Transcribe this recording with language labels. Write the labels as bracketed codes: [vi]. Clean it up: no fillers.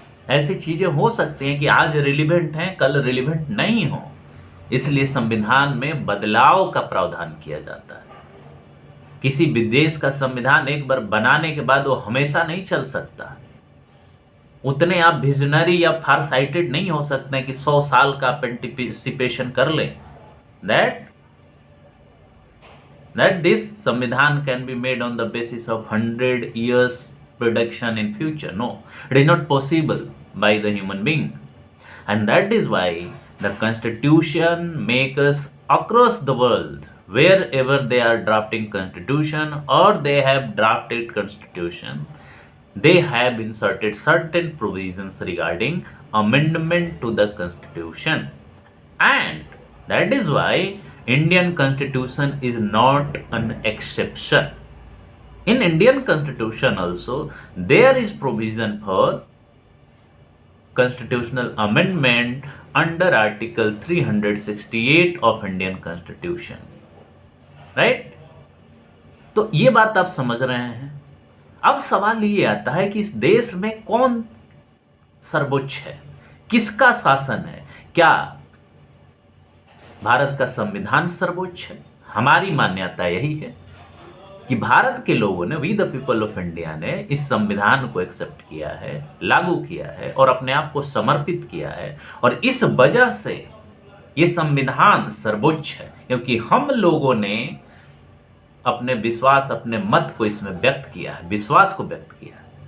[hi] ऐसी चीजें हो सकती हैं कि आज रिलीवेंट हैं, कल रिलीवेंट नहीं हो, इसलिए संविधान में बदलाव का प्रावधान किया जाता है। किसी भी देश का संविधान एक बार बनाने के बाद वो हमेशा नहीं चल सकता। उतने आप विजनरी या फार साइटेड नहीं हो सकते कि 100 साल का पेंटिसिपेशन कर लें। [en] that this samvidhan can be made on the basis of 100 years production in future. No, it is not possible by the human being. And that is why the constitution makers across the world, wherever they are drafting constitution or they have drafted constitution, they have inserted certain provisions regarding amendment to the constitution. And that is why Indian constitution is not an exception. In Indian constitution also there is provision for constitutional amendment under article 368 of Indian constitution, right? [hi] तो ये बात आप समझ रहे हैं। अब सवाल ये आता है कि इस देश में कौन सर्वोच्च है, किसका शासन है? क्या भारत का संविधान सर्वोच्च है? हमारी मान्यता यही है कि भारत के लोगों ने, [en] we the people of India [hi] ने इस संविधान को एक्सेप्ट किया है, लागू किया है और अपने आप को समर्पित किया है, और इस वजह से ये संविधान सर्वोच्च है, क्योंकि हम लोगों ने अपने विश्वास, अपने मत को इसमें व्यक्त किया है, विश्वास को व्यक्त किया है।